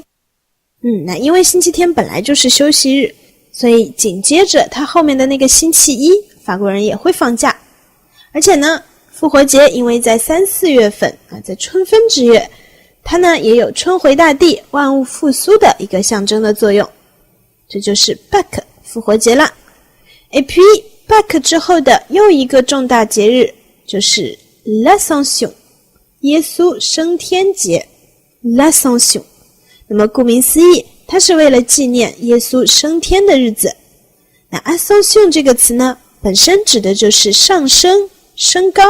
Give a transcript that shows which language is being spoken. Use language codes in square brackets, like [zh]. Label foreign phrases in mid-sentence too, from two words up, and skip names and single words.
[zh] 那因为星期天本来就是休息日，所以紧接着它后面的那个星期一，法国人也会放假。而且呢，复活节因为在3、4月份在春分之月，它呢也有春回大地、万物复苏的一个象征的作用。这就是 Pâques 复活节啦。 [fr] Et puis Pâques [zh] 之后的又一个重大节日就是 l'Ascension， 耶稣升天节 l'Ascension。那么顾名思义，它是为了纪念耶稣升天的日子。那 Ascension 这个词呢，本身指的就是上升、升高。